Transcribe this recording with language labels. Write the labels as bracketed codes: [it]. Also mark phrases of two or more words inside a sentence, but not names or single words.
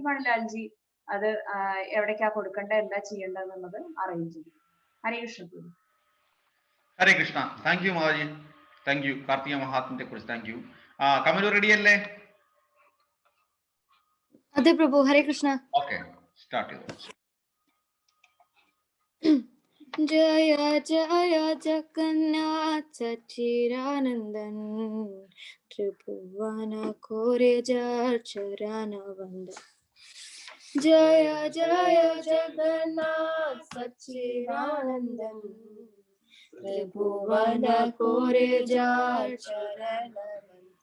[ml] മണിലാൽജി അത് എവിടേക്കാ കൊടുക്കേണ്ടത്, എന്താ ചെയ്യേണ്ടതെന്നുള്ളത് അറേഞ്ച് ചെയ്യും. ഹരേ കൃഷ്ണ. ഹരേ കൃഷ്ണ. [en] thank you [ml] മാതാജി. [en] thank you. [ml] കാർത്തിക മഹാത്മ്യത്തെ കുറിച്ച് [en] thank you. [ml] കമലു റെഡി അല്ലേ? അതെ പ്രഭു. ഹരേ കൃഷ്ണ. ഓക്കെ, സ്റ്റാർട്ട് ചെയ്തു. [bn] জয় জয় জগন্নাথ সচ্চিদানন্দন ত্রিভুবন কোরে চরণ বন্দন। জয় জয় জগন্নাথ সচ্চিদানন্দন ত্রিভুবন কোরে চরণ বন্দন।